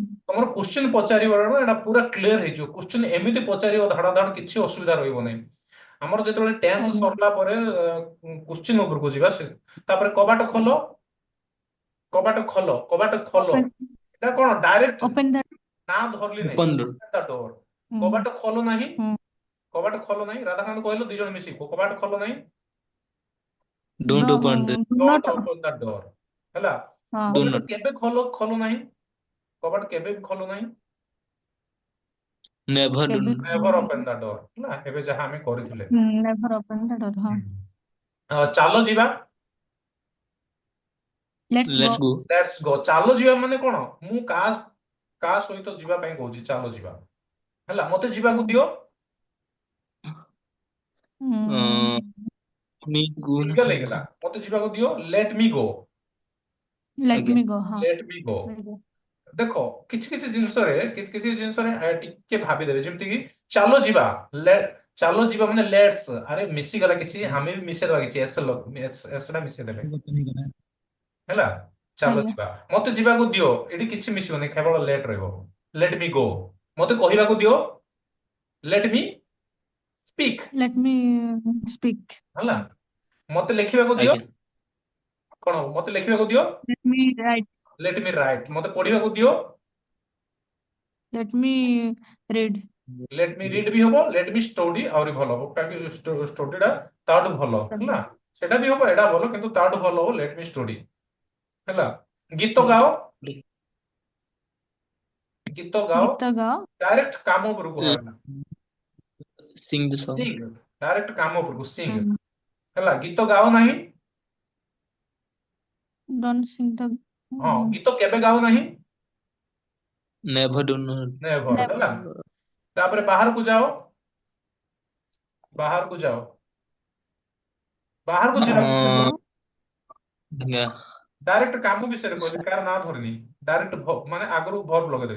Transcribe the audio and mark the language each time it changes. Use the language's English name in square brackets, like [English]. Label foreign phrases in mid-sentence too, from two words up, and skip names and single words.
[Odia] ତମର କ୍ୱେଶ୍ଚିନ୍ ପଚାରିବାର ଏଟା ପୁରା କ୍ଲିୟର ହେଇଯିବ। କ୍ୱେଶ୍ଚିନ୍ ଏମିତି ପଚାରିବ ଧାଡ ଧାଡ, କିଛି ଅସୁବିଧା ରହିବ ନାହିଁ। ଆମର ଯେତେବେଳେ ଟେନ୍ସ ଆଜ୍ଞା ସରିଲା ପରେ କ୍ୱେଶ୍ଚିନ୍ ଉପରକୁ ଯିବା ତାପରେ କବାଟ ଖୋଲ, କବାଟ ଖୋଲ, କବାଟ ଖୋଲ, [English] open [Odia] ଏଟା କଣ ଡାଇରେକ୍ଟ [English] open the [Odia] ନା ଧରଲି ନାହିଁ, [English] open door. the door. ହୁଁ [Odia] କବାଟ ଖୋଲ ନାହିଁ, ହୁଁ କବାଟ ଖୋଲ ନାହିଁ, ରାଧାକାନ୍ତ କହିଲ ଦି ଜଣ ମିଶିକି କବାଟ ଖୋଲ ନାହିଁ, [English] don't open the do ଡୋଣ୍ଟ not open the door. ହେଲା, ହଁ ଡୋ [Odia] କବାଟ [English] ନଟ୍ [Odia] କେବେ ଖୋଲ ଖୋଲ ନାହିଁ, କବାଟ କେବେ ବି ଖୋଲ ନାହିଁ, [English] never do [Odia] କେବେ [English] never open the door. [Odia] ହେଲା, ଏବେ ଯାହା ଆମେ କରିଥିଲେ। [English] never open the door ହଁ [Odia] ହୁଁ। ଚାଲ ଯିବା, [English] let's go let's go. let's go. [Odia] ଚାଲ ଯିବା ମାନେ କଣ, ମୁଁ କାହା ସହିତ ଯିବା ପାଇଁ କହୁଛି, ଚାଲ ଯିବା। ହେଲା, ମତେ ଯିବାକୁ ଦିଅ, ହୁଁ [English] me go ନା [Odia] ସିଙ୍ଗଲ କଣ ହେଇଗଲା, ଗୋଟେ। ମତେ ଯିବାକୁ ଦିଅ, [English] let me go, let [Odia] ଆଜ୍ଞା [English] me go ହଁ let me go. very good [Odia] ଦେଖ କିଛି କିଛି ଜିନିଷରେ ଟିକେ ଭାବିଦେବେ, ଯେମିତି କି ଚାଲ ଯିବା, ଚାଲ ଯିବା ମାନେ ଲେଟ୍ସ, ଆରେ ମିଶିଗଲା କିଛି, ଆମେ ବି ମିଶେଇଦବା କିଛି, ଏସ୍ ଟା ମିଶେଇଦେଲେ। ହେଲା, ଚାଲ ଆଜ୍ଞା ଯିବା, ମତେ ଯିବାକୁ ଦିଅ, ଏଠି କିଛି ମିଶିବନି, କେବଳ ଲେଟ୍ ରହିବ। [English] let me go, [Odia] ମତେ କହିବାକୁ ଦିଅ, [English] let me speak. let me speak [Odia] ହେଲା, ମତେ ଲେଖିବାକୁ ଦିଅ, ଆଜ୍ଞା କଣ ହବ, ମତେ ଲେଖିବାକୁ ଦିଅ, [English] let me write let me write, [Odia] ମତେ ପଢିବାକୁ ଦିଅ, [English] let me read let me read [Odia] ବି ହବ, [English] let me study [Odia] ଆହୁରି ଭଲ ହବ, କାହିଁକି ଷ୍ଟଡି ଟା ତାଠୁ ଭଲ। ହେଲା, ସେଟା ବି ହବ, ଏଟା ଭଲ, କିନ୍ତୁ ତାଠୁ ଭଲ ହବ [English] let me study. [Odia] ହେଲା, ଗୀତ ଗାଅ, ଗୀତ ଗାଅ, ଗୀତ ଗାଅ ଡାଇରେକ୍ଟ କାମ ଉପରକୁ ହେଲା, [English] sing the song. [Odia] ସିଙ୍ଗ, ଡାଇରେକ୍ଟ କାମ ଉପରକୁ ସିଙ୍ଗ। ହୁଁ ହେଲା, ଗୀତ ଗାଅ ନାହିଁ, [English] don't sing the [Odia] ହଁ, ଗୀତ କେବେ ଗାଅ ନାହିଁ, [English] never do not. ନେଭର। never [Odia] ହେଲା, ତାପରେ ବାହାରକୁ ଯାଅ, ବାହାରକୁ ଯାଅ, ବାହାରକୁ ଯିବାକୁ ବାହାରକୁ ଯାଅ ଆଜ୍ଞା ଡାଇରେକ୍ଟ କାମ ବିଷୟରେ କହିଲି, କାର ନାଁ ଧରିନି, ଡାଇରେକ୍ଟ ମାନେ ଆଗରୁ ଭର୍ବ ଲଗେଇଦେବେ।